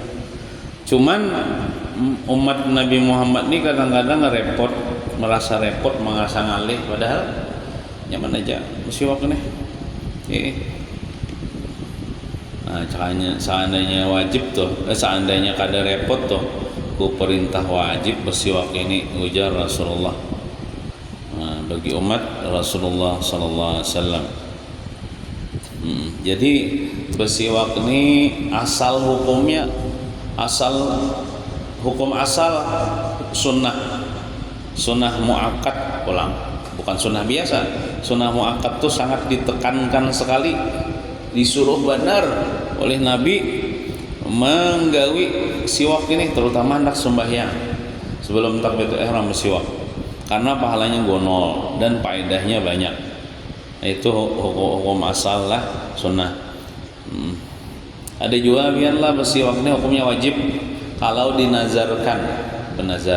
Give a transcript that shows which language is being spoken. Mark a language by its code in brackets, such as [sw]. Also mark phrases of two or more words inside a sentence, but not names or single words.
[bjn] Cuman umat Nabi Muhammad ini kadang-kadang merasa repot, merasa ngalih, padahal nyaman aja bersiwak nih. Nah, seandainya wajib tuh, seandainya kada repot tuh, ku perintah wajib bersiwak ini, ujar Rasulullah. Nah, bagi umat Rasulullah [ar] صلى الله عليه وسلم. [bjn] Jadi bersiwak ini asal hukum asal sunnah muakkad ulang, bukan sunnah biasa. Sunnah muakkad tuh sangat ditekankan sekali, disuruh benar oleh Nabi menggawi siwak ini, terutama hendak sembahyang sebelum takbiratul ihram bersiwak, karena pahalanya gonol dan faedahnya banyak. Itu hukum asal lah sunnah. Ada juga biarlah bersiwak ini hukumnya wajib kalau dinazarkan, benazar.